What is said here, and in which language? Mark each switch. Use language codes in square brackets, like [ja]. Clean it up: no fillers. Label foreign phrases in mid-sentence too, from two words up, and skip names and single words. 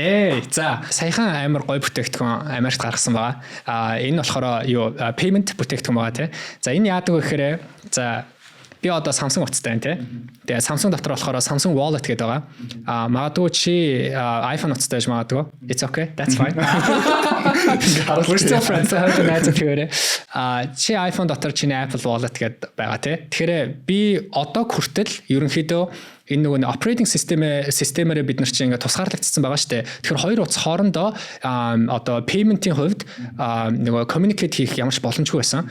[mn] За саяхан амар гоё бүтээгдэхүүн Америкт гаргасан байгаа. Энэ болохоор юу payment бүтээгдэхүүн байгаа тий. За энэ яадаг вэ гэхээр за би одоо Samsung утастай байна тий. Тэгээ Samsung дотор болохоор Samsung Wallet гэдэг байгаа. Магадгүй чи iPhone утастай байж магадгүй. [en] It's okay. That's fine. We're still friends. [mn] Чи iPhone дотор чиний Apple Wallet гэдэг байгаа тий. Тэгэхээр би одоо хүртэл ерөнхийдөө энэ нөгөө operating системээр бид нар чинь ингээд тусгаарлагдсан байгаа шүү дээ. Тэгэхээр хоёр утас хоорондоо одоо payment-ийн хувьд нөгөө communicate хийх ямар ч боломжгүй байсан.